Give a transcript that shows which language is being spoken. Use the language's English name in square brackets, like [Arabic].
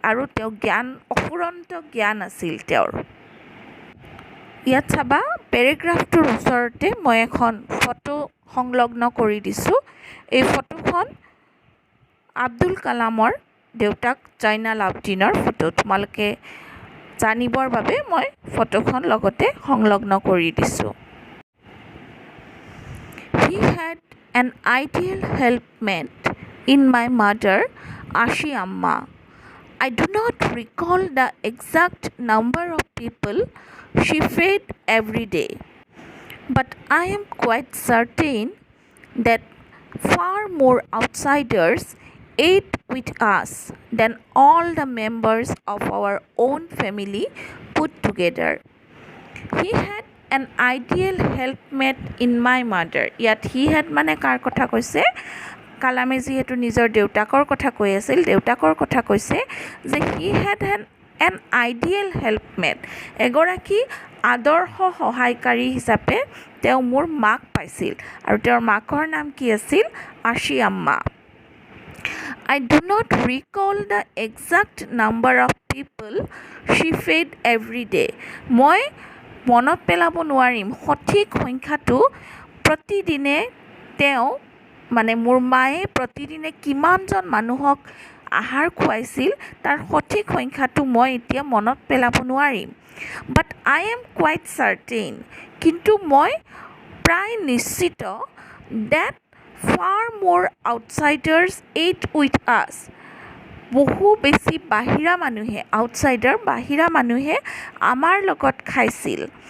[Assamese] আৰু তেওঁ জ্ঞান, অফুৰন্ত জ্ঞান আছিল তেওঁৰ। ইয়াত চাবা, পেৰেগ্ৰাফটোৰ ওচৰতে মই এখন ফটো সংলগ্ন কৰি দিছোঁ। এই ফটোখন আব্দুল কালামৰ দেউতাক জয়নাল আবদিনৰ ফটো। তোমালোকে জানিবৰ বাবে মই ফটোখন লগতে সংলগ্ন কৰি দিছোঁ। [English] He had an ideal helpmate in my mother, Ashi Amma. I do not recall the exact number of people she fed every day, but I am quite certain that far more outsiders ate with us than all the members of our own family put together. He had an ideal helpmate in my mother. [Assamese] ইয়াত [English] he had [Assamese] মানে কাৰ কথা কৈছে? কালামে যিহেতু নিজৰ দেউতাকৰ কথা কৈ আছিল, দেউতাকৰ কথা কৈছে যে [English] he had an ideal helpmate, [Assamese] এগৰাকী আদৰ্শ সহায়কাৰী হিচাপে তেওঁ মোৰ মাক পাইছিল। আৰু তেওঁৰ মাকৰ নাম কি আছিল? আশী আম্মা। [English] I do not recall the exact number of people she fed every day. [Assamese] মই মনত পেলাব নোৱাৰিম সঠিক সংখ্যাটো, প্ৰতিদিনে তেওঁ মানে মোৰ মায়ে প্ৰতিদিনে কিমানজন মানুহক আহাৰ খুৱাইছিল তাৰ সঠিক সংখ্যাটো মই এতিয়া মনত পেলাব নোৱাৰিম। [English] but I am quite certain, [Assamese] কিন্তু মই প্ৰায় নিশ্চিত [English] that far more outsiders ate with us, [Assamese] বহু বেছি বাহিৰা মানুহে, আউটচাইডাৰ বাহিৰা মানুহে আমাৰ লগত খাইছিল।